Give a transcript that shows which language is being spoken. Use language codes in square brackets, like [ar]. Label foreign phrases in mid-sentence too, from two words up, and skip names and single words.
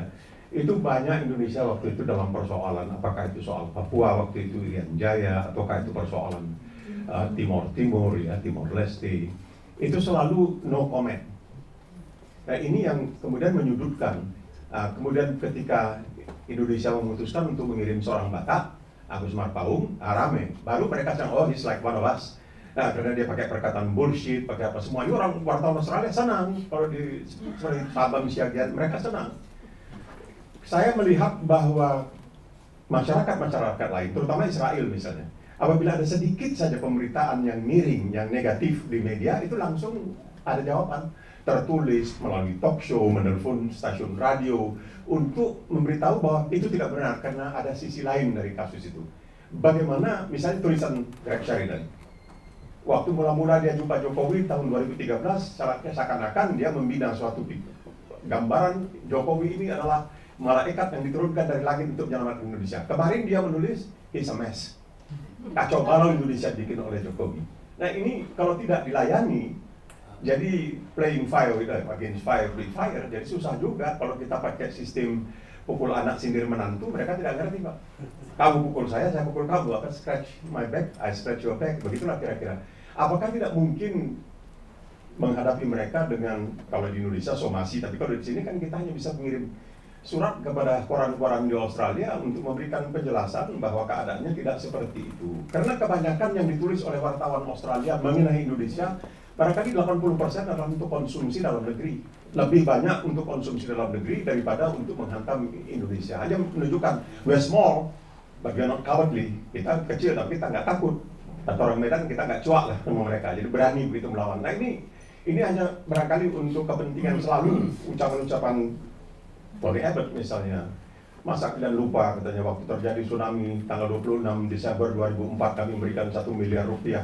[id] Itu banyak Indonesia waktu itu dalam persoalan, apakah itu soal Papua waktu itu Irian Jaya, ataukah itu persoalan Timur ya, Timor Leste. Itu selalu [en] no comment. [id] Nah ini yang kemudian menyudutkan. Kemudian ketika Indonesia memutuskan untuk mengirim seorang Batak, Agus Marpaung, rame. Baru mereka bilang, [en] oh he's like one of us. [id] Nah, karena dia pakai perkataan bullshit, pakai apa semua. Ini orang wartawan Australia senang. Kalau di Sabang Siagian, mereka senang. Saya melihat bahwa masyarakat lain, terutama Israel misalnya, apabila ada sedikit saja pemberitaan yang miring, yang negatif di media, itu langsung ada jawaban. Tertulis melalui [en] talk show, [id] menelpon stasiun radio untuk memberitahu bahwa itu tidak benar karena ada sisi lain dari kasus itu. Bagaimana misalnya tulisan Greg Sheridan, waktu mula-mula dia jumpa Jokowi tahun 2013, seakan-akan dia membina suatu gambaran Jokowi ini adalah malaikat yang diturunkan dari langit untuk menyelamatkan Indonesia. Kemarin dia menulis [en] he's a mess, [id] kacau balau Indonesia bikin oleh Jokowi. Nah ini kalau tidak dilayani, jadi [en] playing fire against fire with fire, [id] jadi susah juga kalau kita pakai sistem pukul anak sindir menantu, mereka tidak ngerti Pak. Kamu pukul saya pukul kamu, akan [en] scratch my back, I scratch your back, [id] begitulah kira-kira. Apakah tidak mungkin menghadapi mereka dengan, kalau di Indonesia somasi, tapi kalau di sini kan kita hanya bisa mengirim surat kepada koran-koran di Australia untuk memberikan penjelasan bahwa keadaannya tidak seperti itu. Karena kebanyakan yang ditulis oleh wartawan Australia mengenai Indonesia, barangkali 80% adalah untuk konsumsi dalam negeri. Lebih banyak untuk konsumsi dalam negeri daripada untuk menghantam Indonesia. Hanya menunjukkan, [en] we're small, but we're not cowardly. [id] Kita kecil, tapi kita nggak takut. Kata orang Medan, kita nggak cuak lah sama mereka. Jadi berani begitu melawan. Nah ini hanya barangkali untuk kepentingan selalu ucapan-ucapan Tony Abbott misalnya. Masa kalian lupa katanya waktu terjadi tsunami tanggal 26 Desember 2004 kami memberikan 1 miliar rupiah.